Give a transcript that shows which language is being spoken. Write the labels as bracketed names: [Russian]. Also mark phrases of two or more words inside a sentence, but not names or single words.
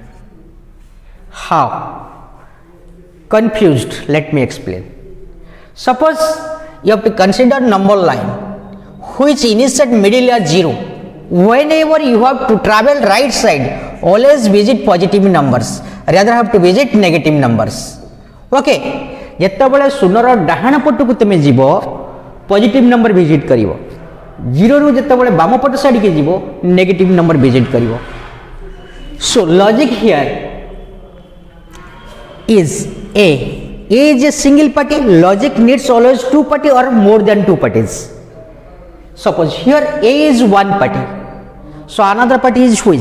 [English] How? Confused? Let me explain. Suppose you have to consider number line which initiate middle as 0. Whenever you have to travel right side, always visit positive numbers, rather have to visit negative numbers. [Odia] Okay, ଯେତେବେଳେ ଶୂନର ଡାହାଣ ପଟକୁ ତୁମେ ଯିବ [English] positive number [Odia] ଭିଜିଟ୍ କରିବ, 0ରୁ ଯେତେବେଳେ ବାମ ପଟ ସାଇଡ୍କି ଯିବ [English] negative number [Odia] ଭିଜିଟ୍ କରିବ. [English] So logic here is A is a single party. Logic needs always two party or more than two parties. Suppose here A is one party, so another party is which?